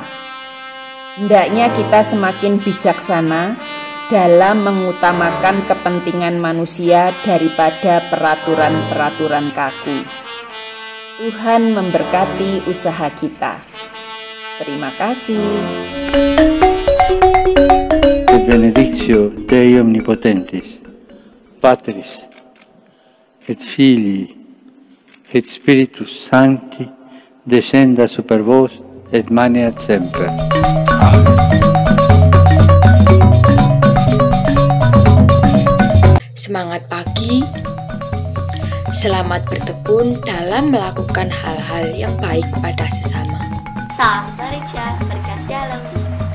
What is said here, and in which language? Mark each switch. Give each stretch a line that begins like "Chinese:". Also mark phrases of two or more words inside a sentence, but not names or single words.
Indonesian: Hendaknya kita semakin bijaksana dalam mengutamakan kepentingan manusia daripada peraturan-peraturan kaku. Tuhan memberkati usaha kita. Terima kasih.
Latin: Benedictio Dei Omnipotentis, Patris et Filii et Spiritus Sancti, descenda super vos et maneat semper.
Indonesian: Amen. Semangat pagi, selamat bertekun dalam melakukan hal-hal yang baik pada sesama. Salam Sareja, berkah dalam.